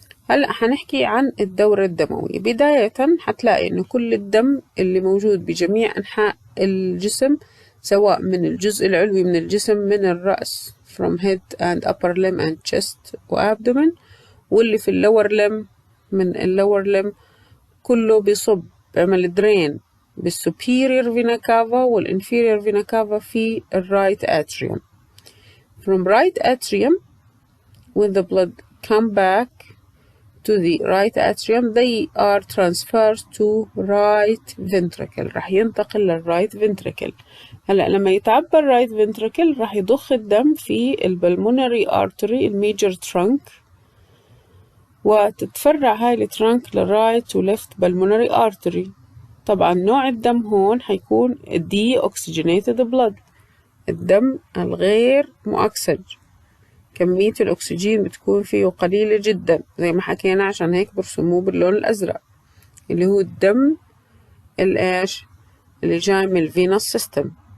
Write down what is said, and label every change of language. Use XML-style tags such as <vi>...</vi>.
<ar>هلأ هنحكي عن الدورة الدموية. بداية هتلاقي إنه كل الدم اللي موجود بجميع أنحاء الجسم، سواء من الجزء العلوي من الجسم من الرأس</ar> <en>from head and upper limb and chest</en> <ar>وabdomen، واللي في اللور limb من اللور limb، كله بيصب بيعمل درين بالسوبيريور فينا كافا والانفيريور فينا كافا في الرايت atrium.</ar> <en>From right atrium, when the blood come back to the right atrium, they are transferred to right ventricle.</en> <ar>راح ينتقل للرايت ventricle. هلأ لما يتعبى الرايت ventricle راح يضخ الدم في البلمونري artery الميجر trunk، وتتفرع هاي الترانك للرايت وليفت بالمونري artery. طبعا نوع الدم هون حيكون deoxygenated blood، الدم الغير مؤكسج، كمية الأكسجين بتكون فيه قليلة جدا زي ما حكينا، عشان هيك برسموه باللون الأزرق اللي هو الدم الإيش اللي جاي من الفينوس سيستم.</ar>